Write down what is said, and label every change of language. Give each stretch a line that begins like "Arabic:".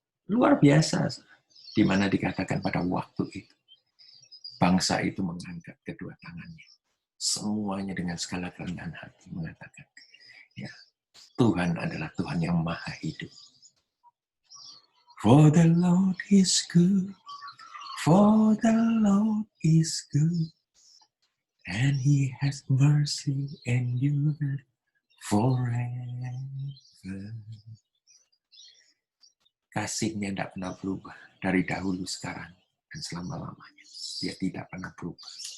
Indonesian: Luar biasa. Di mana dikatakan pada waktu itu, bangsa itu mengangkat kedua tangannya. Semuanya dengan segala kerendahan hati mengatakan, ya, Tuhan adalah Tuhan yang maha hidup.
English: For the Lord is good, For the Lord is good, and He has mercy endured forever.
Indonesian: Kasih-Nya tidak pernah berubah dari dahulu, sekarang, dan selama-lamanya. Dia tidak pernah berubah.